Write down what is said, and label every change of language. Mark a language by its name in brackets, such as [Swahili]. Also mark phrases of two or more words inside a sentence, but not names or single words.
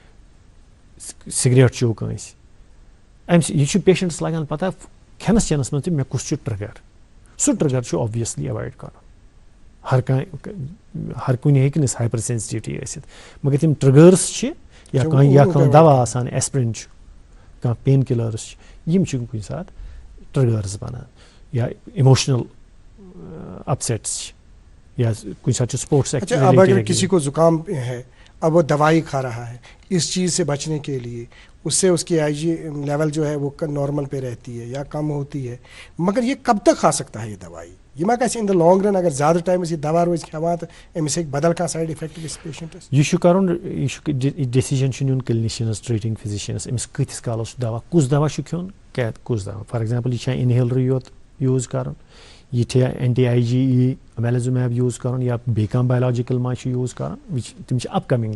[Kashmiri] سِگریٹ چیوٚو کٲنٛسہِ امہِ سۭتۍ یہِ چھُ پیشنٹس لگان پتہ کھٮ۪نس چٮ۪نس منٛز تہِ مےٚ کُس چھُ ٹرگر سُہ ٹرگر چھُ [English] obviously avoid [Kashmiri] کرُن ہر کُنہِ ہیٚکہِ نہٕ ہایپر سینسٹیوٹی ٲسِتھ مگر تِم ٹرگٲرٕس چھِ یا کانٛہہ دوا آسان ایسپرین چھُ کانٛہہ پین کِلٲرٕس چھِ یِم چھِ کُنہِ ساتہٕ ٹرگٲرٕس بنان یا [English] emotional upsets [Kashmiri] چھِ یا کُنہِ ساتہٕ چھُ سپورٹس [Urdu] اب اگر کسی کو زکام ہے اب وہ دوائی کھا رہا ہے اس چیز سے بچنے کے لیے اس سے اس کی [English] IgE level [Urdu] جو ہے وہ نارمل پہ رہتی ہے یا کم ہوتی ہے مگر یہ کب تک کھا سکتا ہے یہ دوائی [Kashmiri] یہ ما گژھِ [English] in the long run [Kashmiri] اگر زیادٕ ٹایمس یہ دوا روزِ کھٮ۪وان تہٕ أمِس ہیٚکہِ بدل کانٛہہ سایڈ افیکٹ گٔژھِتھ پیشنٹس یہِ چھُ کرُن یہِ چھُ ڈیسیجن چھُ نیُن کلنِشنس [English] treating physicians [Kashmiri] أمِس کۭتِس کالس چھُ دوا کُس دوا چھُ کھیوٚن کُس دوا [English] for example [Kashmiri] یہِ چھا انہیلرٕے یوت یوٗز کرُن یہِ چھا [English] anti IgE omalizumab [Kashmiri] یوٗز کرُن یا بیٚیہِ کانٛہہ بایولوجِکل ما چھُ یوٗز کرُن تِم چھِ اپ کمنگ